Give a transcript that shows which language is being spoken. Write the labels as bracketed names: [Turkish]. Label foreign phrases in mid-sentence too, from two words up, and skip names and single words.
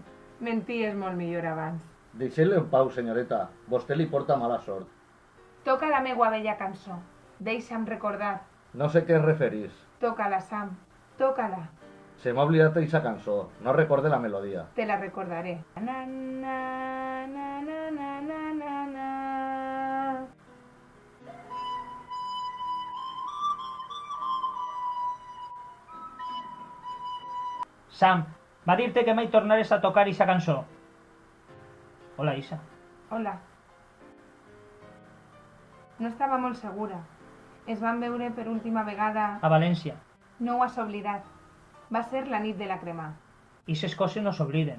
[Catalan] Mentir és molt millor abans. Deixeu-lo en pau, senyoreta. Vostè li porta mala sort. Toca la meua vella cançó. Deixa'm recordar. No sé què es referís. Toca-la, Sam. Toca-la. Se m'ha oblidat aquesta cançó. No recorde la melodia. Te la recordaré. Na, na, na, na, na, na, na, na. Sam, va dir-te que mai tornares a tocar aquesta cançó. Hola, Isa. Hola. No estava molt segura. Es van veure per última vegada... A València. No ho has oblidat. Va ser la nit de la crema. I ses coses no s'obliden.